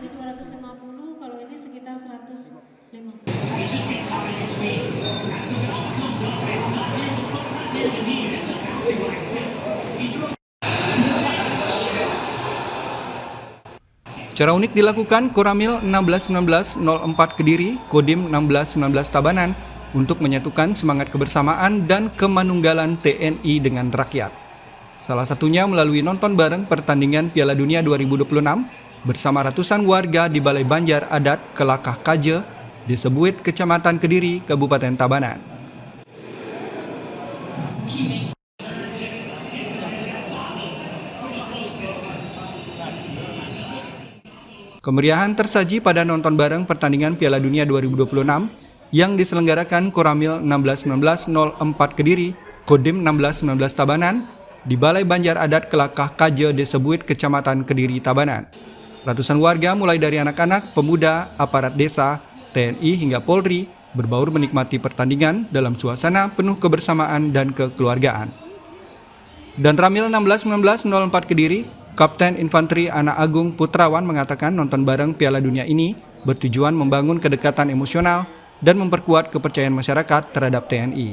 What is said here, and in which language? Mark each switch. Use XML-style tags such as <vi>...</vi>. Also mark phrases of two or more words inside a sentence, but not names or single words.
<id>Cara unik dilakukan Koramil 161904 Kediri, Kodim 1619 Tabanan untuk menyatukan semangat kebersamaan dan kemanunggalan TNI dengan rakyat. Salah satunya melalui nonton bareng pertandingan Piala Dunia 2026 bersama ratusan warga di Balai Banjar Adat Kelakah Kaje, Desa Buit, Kecamatan Kediri, Kabupaten Tabanan. Kemeriahan tersaji pada nonton bareng pertandingan Piala Dunia 2026 yang diselenggarakan Koramil 161904 Kediri, Kodim 1619 Tabanan, di Balai Banjar Adat Kelakah Kaje, Desa Buit, Kecamatan Kediri, Tabanan. Ratusan warga mulai dari anak-anak, pemuda, aparat desa, TNI hingga Polri berbaur menikmati pertandingan dalam suasana penuh kebersamaan dan kekeluargaan. Dan Ramil 161904 Kediri, Kapten Infanteri Anak Agung Putrawan mengatakan nonton bareng Piala Dunia ini bertujuan membangun kedekatan emosional dan memperkuat kepercayaan masyarakat terhadap TNI.</id>